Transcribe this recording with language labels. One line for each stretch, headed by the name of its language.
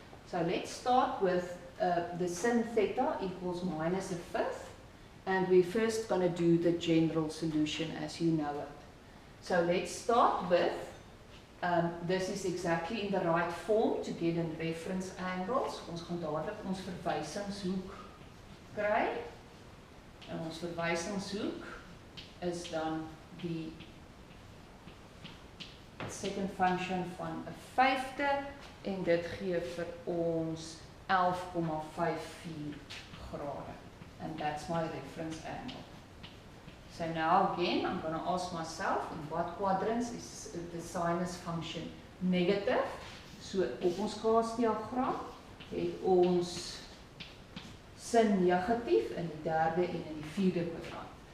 English: So let's start with the sin theta equals minus a fifth, and we're first going to do the general solution as you know it. So let's start with this is exactly in the right form to get in reference angles.
Afrikaans: Ons gaan dadelik ons verwysingshoek kry. En ons verwysingshoek is dan die
English: second function
Afrikaans: van 'n vyfde en dit gee vir ons 11,54 grade.
English: And that's my reference angle. So now again, I'm going to ask myself, in what quadrants is the sinus function negative?
Afrikaans: So op ons kaasdiagram het ons sin negatief in die derde en in die vierde kwadrant.